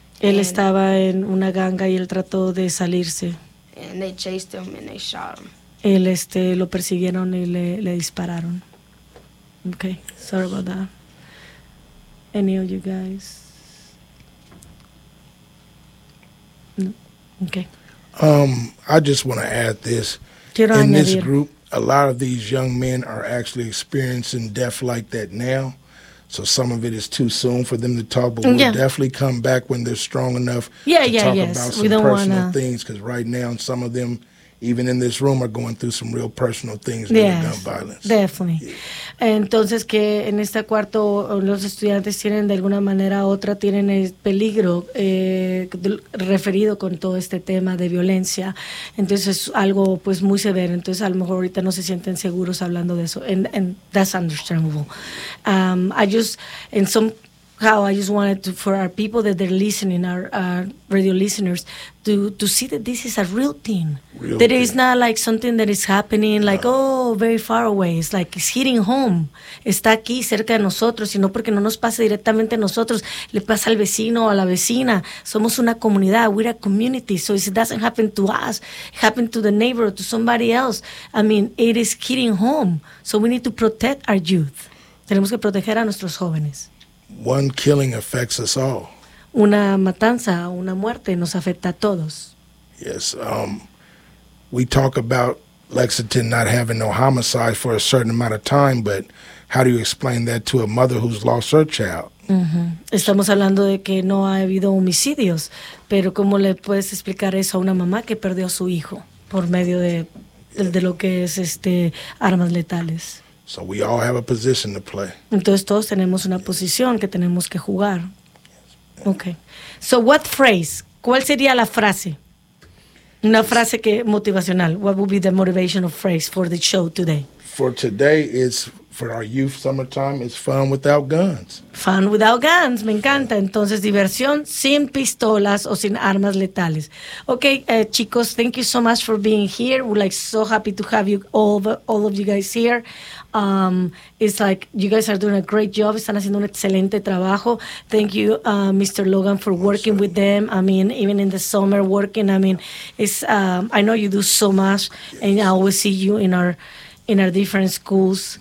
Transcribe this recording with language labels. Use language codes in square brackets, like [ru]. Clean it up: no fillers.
[es] Él estaba en una ganga y él trató de salirse. [en] And they chased him and they shot him. [es] Él lo persiguieron y le dispararon. [en] Okay, sorry about that. Any of you guys? No? Okay. I just want to add this. [es] Quiero in añadir. [en] This group, a lot of these young men are actually experiencing death like that now. So some of it is too soon for them to talk, but we'll definitely come back when they're strong enough to talk about some personal things. Because right now, some of them, even in this room, are going through some real personal things with gun violence. Definitely. Yeah. [es] Entonces, que en este cuarto los estudiantes tienen de alguna manera u otra tienen el peligro referido con todo este tema de violencia. Entonces, es algo pues muy severo. Entonces, a lo mejor ahorita no se sienten seguros hablando de eso. [en] And that's understandable. I just wanted for our people that they're listening, our radio listeners, to see that this is a real thing. Real thing. Is not like something that is happening like, very far away. It's like it's hitting home. [es] Está aquí cerca de nosotros, y no porque no nos pase directamente a nosotros, le pasa al vecino o a la vecina. Somos una comunidad. [en] We're a community. So it doesn't happen to us. It happened to the neighbor, to somebody else. I mean, it is hitting home. So we need to protect our youth. [es] Tenemos que proteger a nuestros jóvenes. [en] One killing affects us all. [es] Una matanza, una muerte, nos afecta a todos. [en] Yes. We talk about Lexington not having no homicide for a certain amount of time, but how do you explain that to a mother who's lost her child? Mm-hmm. [es] Estamos hablando de que no ha habido homicidios, pero ¿cómo le puedes explicar eso a una mamá que perdió a su hijo por medio de lo que es armas letales? [en] So we all have a position to play. [es] Entonces todos tenemos una posición que tenemos que jugar. [en] Okay. So what phrase? [es] ¿Cuál sería la frase? Una frase que motivacional. [en] What would be the motivational phrase for the show today? For today, it's for our youth summertime is fun without guns. Fun without guns, [es] me encanta. Entonces, diversión sin pistolas o sin armas letales. [en] Okay, chicos, thank you so much for being here. We're like so happy to have you all of you guys here. It's like you guys are doing a great job. [es] Están haciendo un excelente trabajo. [en] Thank you, Mr. Logan, for working with them. I mean, even in the summer working, I mean, it's I know you do so much, and I always see you in our different schools.